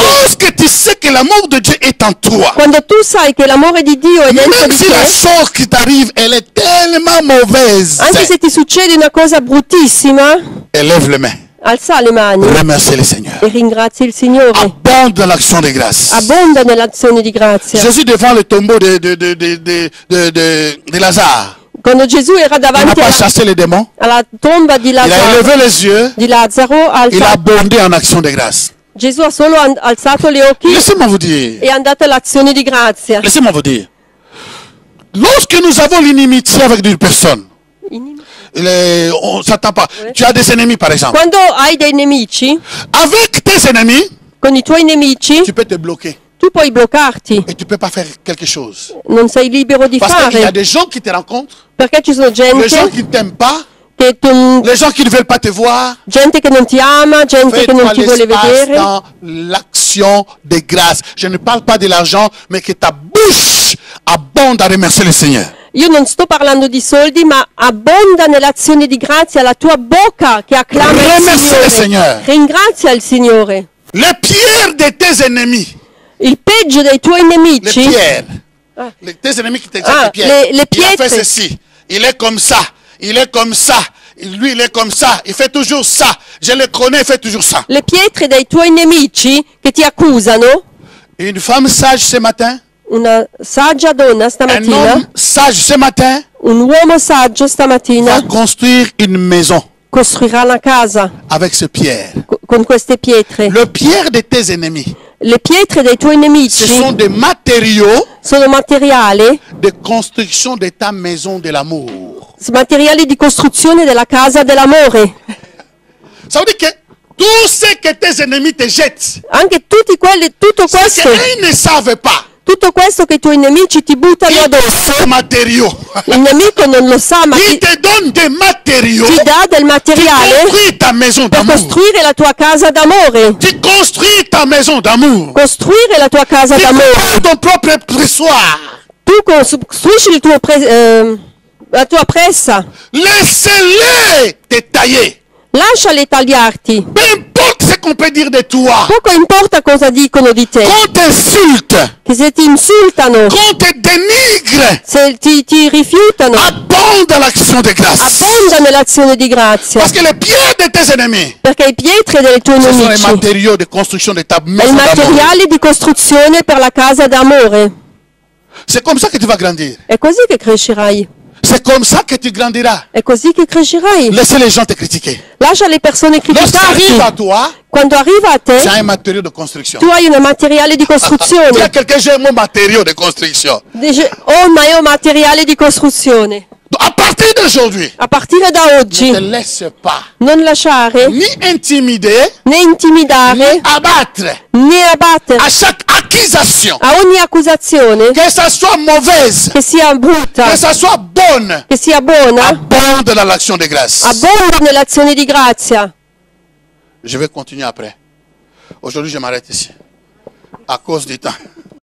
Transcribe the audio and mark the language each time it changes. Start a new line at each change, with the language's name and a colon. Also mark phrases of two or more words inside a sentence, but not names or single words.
French: Lorsque tu sais que l'amour de Dieu est en toi,
Italian: Quando tu sai che l'amore di Dio è dentro
French: même
Italian: di
French: si la
Italian: te,
French: chose qui t'arrive, elle est tellement mauvaise,
Italian: anche se ti succede una cosa bruttissima,
French: élève les mains.
Italian: alza le mani
French: Remercie le Seigneur.
Italian: e ringrazi il Signore.
French: Abonde dans l'action de grâce.
Italian: Abbonda nell'azione di grazia.
French: Jésus devant le tombeau de Lazare,
Italian: Quando Gesù era
French: il n'a
Italian: davanti
French: pas chassé les démons.
Italian: alla tomba di
French: Il a
Italian: Lazzaro,
French: élevé les yeux. Il a
Italian: alza-
French: abondé en action de grâce.
Italian: Gesù ha solo alzato gli occhi
French: Laissez-moi vous dire.
Italian: e è andato all'azione di grazia.
French: Laissez-moi vous dire. Lorsque nous avons l'inimitié avec une personne, on ne s'attend pas. Tu as des ennemis par exemple.
Italian: Quando hai dei nemici,
French: Avec tes ennemis,
Italian: con i tuoi nemici,
French: tu peux te bloquer
Italian: tu puoi bloccarti,
French: et tu ne peux pas faire quelque chose.
Italian: non sei libero di
French: Parce qu'il y a
Italian: fare,
French: des gens qui te rencontrent,
Italian: perché ci sono
French: les gens
Italian: gente
French: qui ne t'aiment pas,
Italian: che,
French: les gens qui ne veulent pas te voir.
Italian: gente che non ti ama, gente che non
French: Fais-toi
Italian: ti vuole
French: l'espace
Italian: vedere.
French: dans l'action de grâce. Je ne parle pas de l'argent, mais que ta bouche abonde à remercier le Seigneur.
Italian: Io non sto parlando di soldi, ma abbonda nell'azione di grazia la tua bocca che acclama il
French: Remercie il
Italian: Signore. Signore. Ringrazia il Signore.
French: Les pierres de tes ennemis,
Italian: Il peggio dei tuoi
French: les
Italian: nemici,
French: pierres, Ah. tes ennemis qui te jettent Ah, les pierres, les il a fait
Italian: pietre.
French: ceci, il est comme ça, il est comme ça, lui il est comme ça, il fait toujours ça, je le connais, il fait toujours ça.
Italian: le pietre dei tuoi nemici che ti accusano,
French: Une femme sage ce matin,
Italian: una saggia donna
French: un
Italian: stamattina,
French: homme sage ce matin,
Italian: un uomo saggio
French: va
Italian: stamattina
French: construire une maison
Italian: costruirà una casa
French: avec ce pierre.
Italian: con queste pietre.
French: Le pierre de tes ennemis,
Italian: Le pietre dei tuoi
French: ce
Italian: nemici
French: sont des matériaux
Italian: sono materiali
French: de construction de ta maison de l'amour.
Italian: di costruzione della casa dell'amore.
French: Ça veut dire que tout ce que tes ennemis te jettent,
Italian: Anche tutto
French: ce
Italian: questo,
French: qu'ils ne savent pas,
Italian: tutto questo che i tuoi nemici ti buttano
French: ils te
Italian: addosso,
French: donnent des matériaux.
Italian: il nemico non lo sa, ma
French: Il
Italian: ti
French: te donne des matériaux.
Italian: dà del
French: Tu
Italian: materiale
French: construis ta maison
Italian: per
French: d'amour.
Italian: costruire la tua casa d'amore.
French: Tu construis ta maison d'amour.
Italian: Costruire la tua casa
French: Tu
Italian: d'amore.
French: construis ton propre pressoir.
Italian: Tu costruisci la tua pressa.
French: Laissez-les te tailler.
Italian: Lasciali tagliarti.
French: Peu importe ce qu'on peut dire de toi.
Italian: Poco importa cosa dicono di te.
French: Qu'on t'insulte,
Italian: Che se ti insultano,
French: qu'on te dénigre,
Italian: se ti rifiutano,
French: abonde à l'action de grâce.
Italian: abbonda nell'azione di grazia.
French: Parce que les pierres de tes ennemis,
Italian: Perché i pietri dei tuoi
French: ce sont les
Italian: nemici,
French: matériaux de construction de ta
Italian: i
French: maison d'amour.
Italian: materiali di costruzione per la casa d'amore.
French: C'est comme ça que tu vas grandir.
Italian: È così che crescerai.
French: C'est comme ça que tu grandiras.
Italian: È così che crescerai.
French: Laissez les gens te critiquer.
Italian: Lascia le persone
French: Lorsqu'arrive à
Italian: criticarti.
French: toi,
Italian: Quando arriva a te,
French: tu as un matériau de construction.
Italian: tu hai un materiale di
French: Dis à
Italian: costruzione.
French: quelqu'un, j'ai mon matériau de construction.
Italian: Dice, oh, ma è un materiale di costruzione.
French: Donc, à partir d'aujourd'hui,
Italian: A partire da
French: ne
Italian: oggi,
French: te laisse pas
Italian: non lasciare
French: ni intimider,
Italian: né
French: ni
Italian: intimidare
French: abattre
Italian: né abbattere
French: à chaque accusation.
Italian: a ogni accusazione,
French: Que ça soit mauvaise,
Italian: che sia brutta,
French: que ça soit bonne,
Italian: che sia buona,
French: abonde dans l'action de grâce.
Italian: abbonda nell'azione di grazia.
French: Je vais continuer après. Aujourd'hui, je m'arrête ici. À cause du temps.